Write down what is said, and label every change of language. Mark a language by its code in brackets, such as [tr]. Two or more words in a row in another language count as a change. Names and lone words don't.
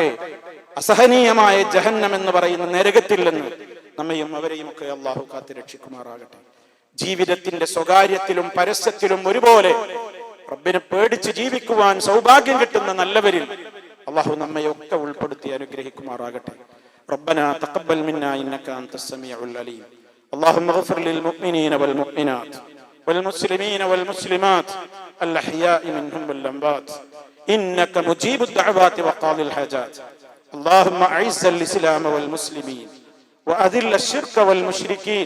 [ml] അസഹനീയമായ ജഹന്നം എന്ന് പറയുന്ന നരകത്തിൽ നിന്ന് നമ്മയും അവരെയും ഒക്കെ അല്ലാഹു കാത്തു രക്ഷിക്കുമാറാകട്ടെ. ജീവിതത്തിന്റെ സ്വകാര്യത്തിലും പരസ്യത്തിലും ഒരുപോലെ റബ്ബിനെ പേടിച്ച് ജീവിക്കുവാൻ സൗഭാഗ്യം കിട്ടുന്ന നല്ലവരിൽ അല്ലാഹു നമ്മയൊക്കെ ഉൾപ്പെടുത്തി അനുഗ്രഹിക്കുമാറാകട്ടെ. [ar] ربنا تقبل منا إنك أنت السميع العليم. اللهم اغفر للمؤمنين والمؤمنات والمسلمين والمسلمات الأحياء منهم والأموات إنك مجيب الدعوات وقاضي الحاجات. اللهم أعز الإسلام والمسلمين وأذل الشرك والمشركين.